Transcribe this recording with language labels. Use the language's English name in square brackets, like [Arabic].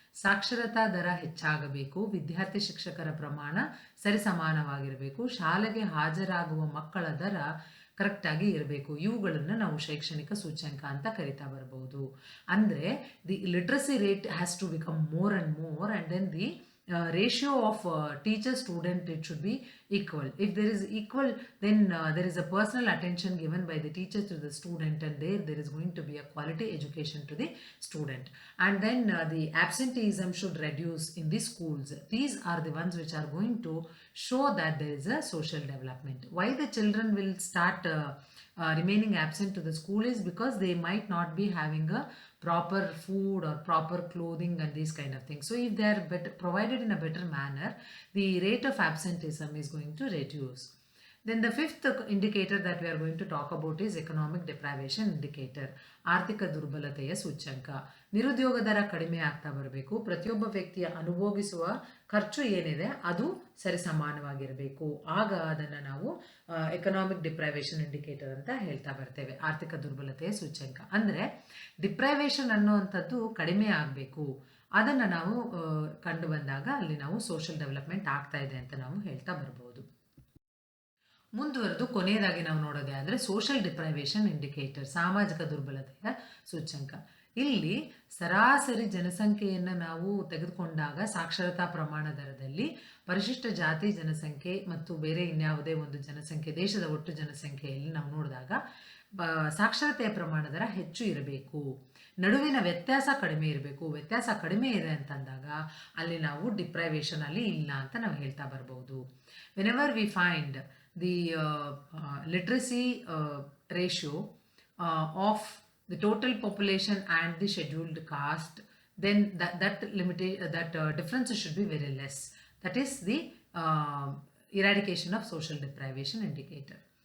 [Kannada] ಸಾಕ್ಷರತಾ ದರ ಹೆಚ್ಚಾಗಬೇಕು, ವಿದ್ಯಾರ್ಥಿ ಶಿಕ್ಷಕರ ಪ್ರಮಾಣ ಸರಿಸಮಾನವಾಗಿರಬೇಕು, ಶಾಲೆಗೆ ಹಾಜರಾಗುವ ಮಕ್ಕಳ ದರ ಕರೆಕ್ಟಾಗಿ ಇರಬೇಕು. ಇವುಗಳನ್ನು ನಾವು ಶೈಕ್ಷಣಿಕ ಸೂಚ್ಯಂಕ ಅಂತ ಕರಿತಾ ಬರಬಹುದು. ಅಂದರೆ [English] The literacy rate has to become more and more, and then the ratio of teacher student, it should be equal. If there is equal, then there is a personal attention given by the teacher to the student, and there is going to be a quality education to the student. And then the absenteeism should reduce in the schools. These are the ones which are going to show that there is a social development. Why the children will start remaining absent to the school is because they might not be having a proper food or proper clothing and these kind of things. So if they are provided in a better manner, the rate of absenteeism is going to reduce. Then the fifth indicator that we are going to talk about is economic deprivation indicator, [Kannada] ಆರ್ಥಿಕ ದುರ್ಬಲತೆಯ ಸೂಚ್ಯಂಕ. ನಿರುದ್ಯೋಗ ದರ ಕಡಿಮೆ ಆಗ್ತಾ ಬರಬೇಕು, ಪ್ರತಿಯೊಬ್ಬ ವ್ಯಕ್ತಿಯ ಅನುಭೋಗಿಸುವ ಖರ್ಚು ಏನಿದೆ ಅದು ಸರಿಸಮಾನವಾಗಿರಬೇಕು. ಆಗ ಅದನ್ನು ನಾವು ಎಕನಾಮಿಕ್ ಡಿಪ್ರೈವೇಷನ್ ಇಂಡಿಕೇಟರ್ ಅಂತ ಹೇಳ್ತಾ ಬರ್ತೇವೆ, ಆರ್ಥಿಕ ದುರ್ಬಲತೆಯ ಸೂಚ್ಯಂಕ. ಅಂದರೆ ಡಿಪ್ರೈವೇಷನ್ ಅನ್ನುವಂಥದ್ದು ಕಡಿಮೆ ಆಗಬೇಕು, ಅದನ್ನು ನಾವು ಕಂಡು ಬಂದಾಗ ಅಲ್ಲಿ ನಾವು ಸೋಷಿಯಲ್ ಡೆವಲಪ್ಮೆಂಟ್ ಆಗ್ತಾ ಇದೆ ಅಂತ ನಾವು ಹೇಳ್ತಾ ಬರ್ಬೋದು. ಮುಂದುವರೆದು ಕೊನೆಯದಾಗಿ ನಾವು ನೋಡೋದೇ ಅಂದರೆ ಸೋಷಿಯಲ್ ಡಿಪ್ರೈವೇಷನ್ ಇಂಡಿಕೇಟರ್, ಸಾಮಾಜಿಕ ದುರ್ಬಲತೆಯ ಸೂಚ್ಯಂಕ. ಇಲ್ಲಿ ಸರಾಸರಿ ಜನಸಂಖ್ಯೆಯನ್ನು ನಾವು ತೆಗೆದುಕೊಂಡಾಗ ಸಾಕ್ಷರತಾ ಪ್ರಮಾಣ ದರದಲ್ಲಿ ಪರಿಶಿಷ್ಟ ಜಾತಿ ಜನಸಂಖ್ಯೆ ಮತ್ತು ಬೇರೆ ಇನ್ಯಾವುದೇ ಒಂದು ಜನಸಂಖ್ಯೆ, ದೇಶದ ಒಟ್ಟು ಜನಸಂಖ್ಯೆಯಲ್ಲಿ ನಾವು ನೋಡಿದಾಗ ಸಾಕ್ಷರತೆಯ ಪ್ರಮಾಣ ದರ ಹೆಚ್ಚು ಇರಬೇಕು, ನಡುವಿನ ವ್ಯತ್ಯಾಸ ಕಡಿಮೆ ಇರಬೇಕು. ವ್ಯತ್ಯಾಸ ಕಡಿಮೆ ಇದೆ ಅಂತಂದಾಗ ಅಲ್ಲಿ ನಾವು ಡಿಪ್ರೈವೇಷನ್ ಅಲ್ಲಿ ಇಲ್ಲ ಅಂತ ನಾವು ಹೇಳ್ತಾ ಬರ್ಬೋದು. [English] Whenever we find the literacy ratio of the total population and the scheduled caste, then that difference should be very less. That is the eradication of social deprivation indicator.